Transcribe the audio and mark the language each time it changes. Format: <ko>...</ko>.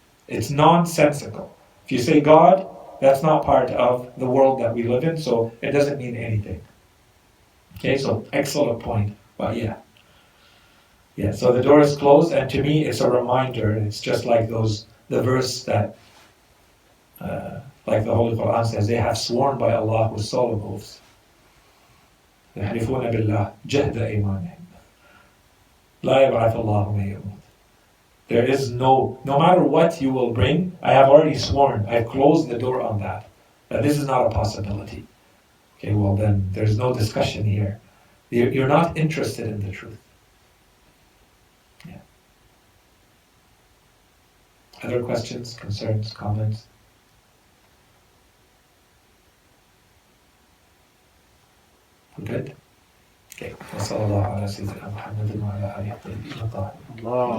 <en>It's nonsensical. If you say God, that's not part of the world that we live in, so it doesn't mean anything. Okay, so excellent point. But yeah. Yeah, so the door is closed, and to me it's a reminder. It's just like the verse that, like the Holy Quran says, they have sworn by Allah with solemn oaths.</en> <ar>يحلفون بالله جهد أيمانهم لا يبعث الله من يموت.</ar> <en>There is no matter what you will bring, I have already sworn, I've closed the door on that. That this is not a possibility. Okay, well then, there's no discussion here. You're not interested in the truth. Yeah. Other questions, concerns, comments? We're good? Okay.</en> <ar>وصلى الله على سيدنا محمد وعلى آله الطيبين الطاهرين.</ar>